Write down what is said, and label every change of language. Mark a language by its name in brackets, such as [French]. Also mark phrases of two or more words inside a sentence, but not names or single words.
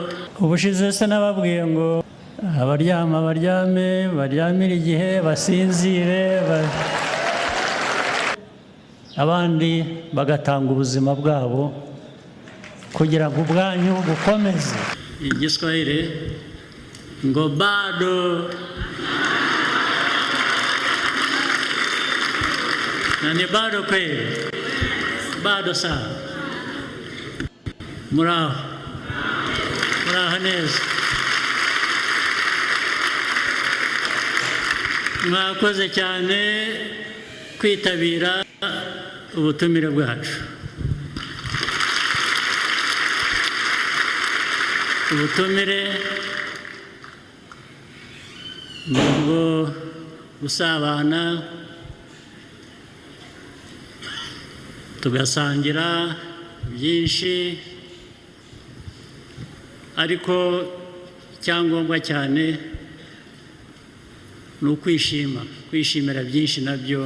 [Kinyarwanda] ubushize se nababwiye ngo abaryama baryame baryamire igihe basinzire abandi bagatanga ubuzima bwabo kugira ngo ubwanyu bukomeze. Igiswahili ngo [Swahili] bado na ni bado kweli, bado sana. [Kinyarwanda] Muraho neza, mwakoze cyane kwitabira ubutumire bwacu. Ubutumire bwo gusabana tugasangira byinshi, ariko icyangombwa cyane ni kwishimira byinshi nabyo.